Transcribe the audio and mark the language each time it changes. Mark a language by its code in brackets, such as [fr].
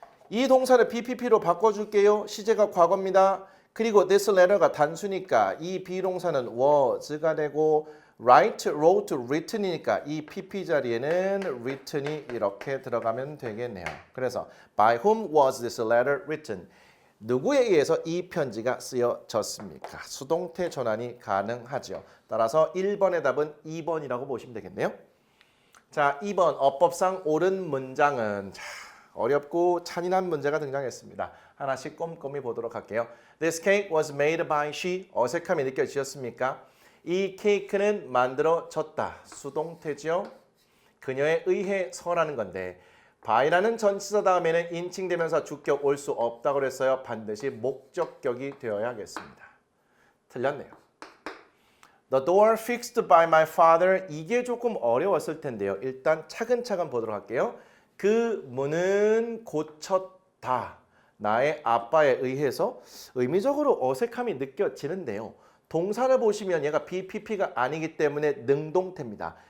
[ko] 이 동사를 BPP로 바꿔줄게요. 시제가 과거입니다. 그리고 [en] this letter [ko] 가 단수니까 이 비동사는 was가 되고 write, wrote, written이니까 이 PP 자리에는 written이 이렇게 들어가면 되겠네요. 그래서 [en] by whom was this letter written? [ko] 누구에 의해서 이 편지가 쓰여졌습니까? 수동태 전환이 가능하죠. 따라서 1번의 답은 2번이라고 보시면 되겠네요. 자, 2번 어법상 옳은 문장은 어렵고 잔인한 문제가 등장했습니다. 하나씩 꼼꼼히 보도록 할게요. [en] This cake was made by she. [ko] 어색함이 느껴지셨습니까? 이 케이크는 만들어졌다. 수동태죠. 그녀에 의해서라는 건데 by라는 전치사 다음에는 인칭대명사 주격 올 수 없다고 그랬어요. 반드시 목적격이 되어야겠습니다. 틀렸네요. [en] The door fixed by my father. [ko] 이게 조금 어려웠을 텐데요. 일단 차근차근 보도록 할게요. 그 문은 고쳤다. 나의 아빠에 의해서 의미적으로 어색함이 느껴지는데요. 동사를 보시면 얘가 BPP가 아니기 때문에 능동태입니다.